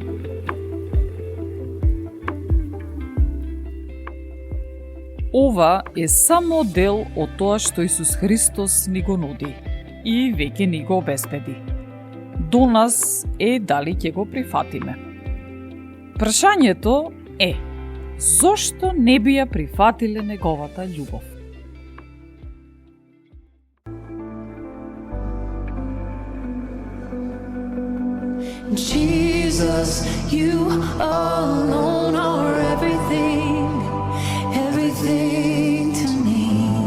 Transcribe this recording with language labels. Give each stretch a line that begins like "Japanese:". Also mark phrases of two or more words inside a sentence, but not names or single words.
Macedonian: Ова е само дел од тоа што Исус Христос ни го нуди и веќе ни го обезбеди. До нас е дали ќе го прифатиме. Прашањето е: зошто не би ја прифатиле неговата љубов?
English: Jesus, you alone are everything, everything to me.